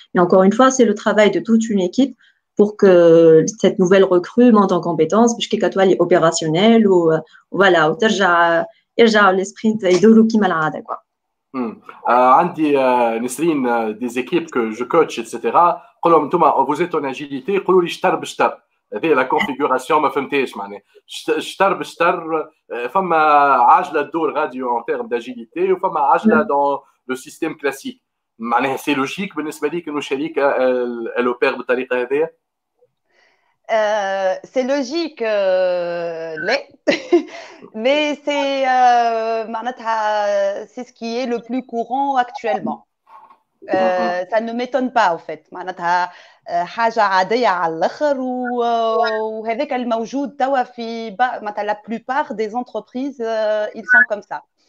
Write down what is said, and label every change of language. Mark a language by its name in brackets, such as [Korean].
[French] Mais encore une fois, c'est le travail de toute une équipe pour que cette nouvelle recrue monte en compétence, puisque toi, elle est opérationnelle, ou voilà, ou [Arabic] يرجعوا [French] les sprints [Arabic] يدوروا كيما العادة [French] quoi. [Arabic] عندي نسرين [French] des équipes que je coach etc. [Arabic] قول لهم انتم [French] vous êtes en agilité [Arabic] يقولوا لي شطر بشطر هذه لا كونفيغوراسيون ما فهمتهاش معناها شطر بشطر فما عجله تدور غادي [French] en termes d'agilité [Arabic] وفما عجله [French] dans le système classique [Arabic] معناها سي لوجيك بالنسبه ليك انه شركه [French] elle opère [Arabic] بالطريقه هذه. [French] C'est logique, mais c'est ce qui est le plus courant actuellement. Ça ne m'étonne pas en fait. [Arabic] حاجة عادية على الآخر وهذاك الموجود توا في [French] la plupart des entreprises ils sont comme ça.